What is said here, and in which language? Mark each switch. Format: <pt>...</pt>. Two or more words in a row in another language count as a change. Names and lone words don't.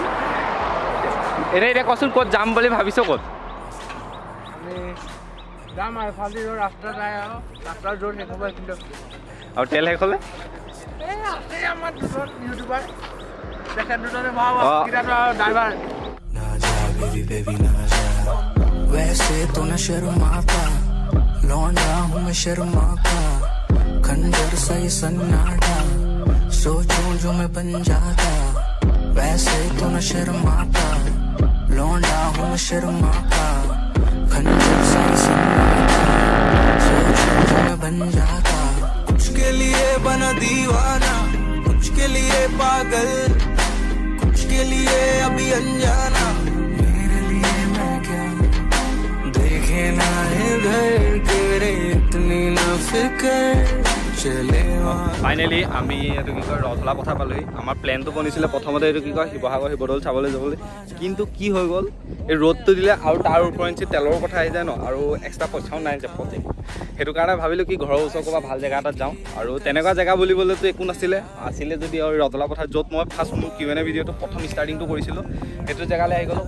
<as>এনেই এতিয়া কচোন ক'ত যাম বুলি ভাবিছ? ক'ত যাম আৰু ফালি ৰাস্তা যায় আৰু ৰাস্তাৰ জোৰ শেষ হ'ব। কিন্তু আৰু তেল শেষ হ'লে এই আছে আমাৰ দুজন ইউটিউবাৰ, তেখেত দুজনে ড্ৰাইভাৰ।</as> <hi>ना जा बेबी बेबी ना जा, वैसे तो न शर्माता, लौंडा हूँ मैं शर्मा का, खंजर सा ये सन्नाटा, सोचूं जो मैं बन जाता, वैसे तो न शर्माता, लौंडा हूँ मैं शर्मा का, खंजर सा ये सन्नाटा, सोचूं जो मैं बन जाता, कुछ के लिए बना दीवाना, कुछ के लिए पागल, कुछ के लिए अभी अनजाना, मेरे लिए मैं क्या देखे ना इधर तेरे इतनी ना फिक्र चले।</hi> <as>ফাইনেলি আমি এইটো কি কয় ৰথলা পথাৰ পালোহি। আমাৰ প্লেনটো বনিছিলে প্ৰথমতে এইটো কি কয় শিৱসাগৰ শিৱদৌল চাবলৈ যাবলৈ, কিন্তু কি হৈ গ'ল এই ৰ'দটো দিলে আৰু তাৰ ওপৰঞ্চি তেলৰ কথা আহি যায় ন, আৰু এক্সট্ৰা পইচাও নাই জেপতে। সেইটো কাৰণে ভাবিলোঁ কি ঘৰৰ ওচৰ ক'ৰবাত ভাল জেগা এটাত যাওঁ। আৰু তেনেকুৱা জেগা বুলিবলৈতো একো নাছিলে যদি আৰু ৰথলা পথাৰ য'ত মই ফাৰ্ষ্ট মোৰ Q&A ভিডিঅ'টো প্ৰথম ষ্টাৰ্টিংটো কৰিছিলোঁ সেইটো জেগালৈ আহি গ'লোঁ।</as>